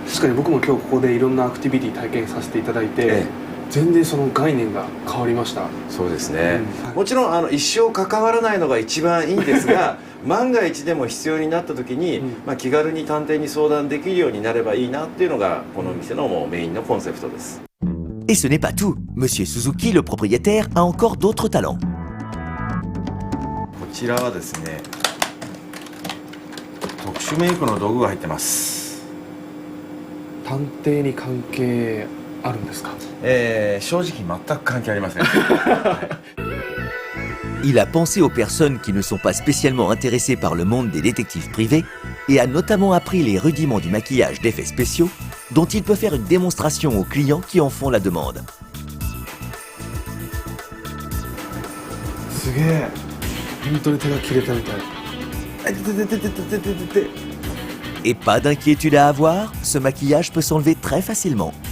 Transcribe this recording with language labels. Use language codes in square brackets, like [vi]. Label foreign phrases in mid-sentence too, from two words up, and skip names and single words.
[ja] 確かに僕も今日ここでいろんなアクティビティ体験させていただいて、全然その概念が変わりました。そうですね、もちろん一生関わらないのが一番いいんですが万が一でも必要になった時に、気軽に探偵に相談できるようになればいいなっていうのがこの店のもうメインのコンセプトです。 [fr] Et ce n'est pas tout. Monsieur Suzuki, le propriétaire, a encore d'autres talents. [ja] こちらはですね、特殊メイクの道具が入ってます。探偵に関係あるんですか？正直全く関係ありません。 [fr] Il a pensé aux personnes qui ne sont pas spécialement intéressées par le monde des détectives privés et a notamment appris les rudiments du maquillage d'effets spéciaux dont il peut faire une démonstration aux clients qui en font la demande. Et pas d'inquiétude à avoir, ce maquillage peut s'enlever très facilement.